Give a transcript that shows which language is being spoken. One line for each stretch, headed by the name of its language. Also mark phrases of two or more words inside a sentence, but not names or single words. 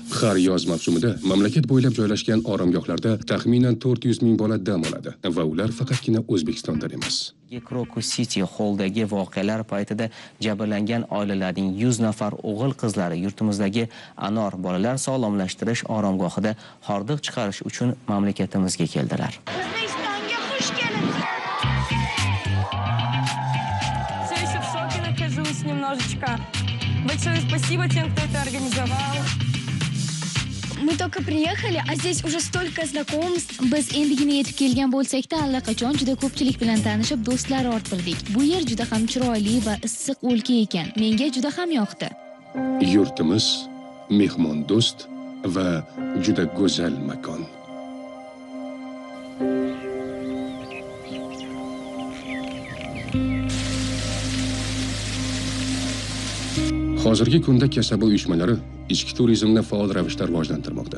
Uzbek: Har yoz mavsumida mamlakat bo'ylab joylashgan oromgohlarda taxminan 400 ming bola dam oladi va ular faqatgina O'zbekistondan emas. Krokus City Hall'dagi voqealar paytida jabrlangan oilalarning 100 nafar o'g'il-qizlari yurtimizdagi Anor bolalar sog'lomlashtirish oromgohida hordiq chiqarish uchun mamlakatimizga keldilar. O'zbekistonga xush kelibsiz.
Russian: Все еще в шоке нахожусь немножечко. Большое спасибо тем, кто это организовал. Мы только приехали, а здесь уже столько знакомств.
Uzbek: Biz endigina yetib kelgan bo'lsak-da, allaqachon juda ko'pchilik bilan tanishib, do'stlar orttirdik. Bu yer juda ham chiroyli va issiq o'lka ekan. Menga juda ham yoqdi. Yurtimiz mehmondo'st va juda go'zal makon. Hozirgi kunda kasaba uyushmalari ichki turizmni faol ravishda rivojlantirmoqda.